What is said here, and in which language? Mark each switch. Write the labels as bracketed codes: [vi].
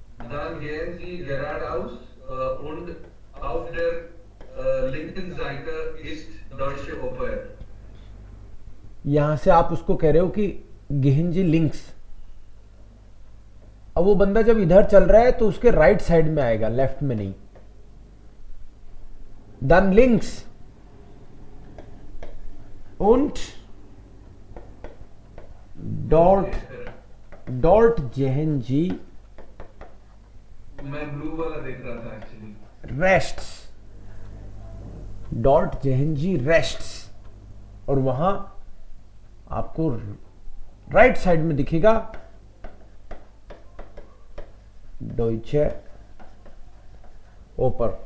[de] Dann gehen Sie geradeaus und auf der linken Seite ist Deutsche Oper. [hi] यहां से आप उसको कह रहे हो कि [de] गेहनजी लिंक्स। [hi] अब वो बंदा जब इधर चल रहा है तो उसके राइट साइड में आएगा, लेफ्ट में नहीं। [de] dann links und dort जेहनजी [hi] मैं ब्लू वाला देख रहा था एक्चुअली। [de] रेस्ट्स, डॉट जेहनजी रेस्ट्स, [hi] और वहां आपको राइट साइड में दिखेगा डॉइचे ओपर।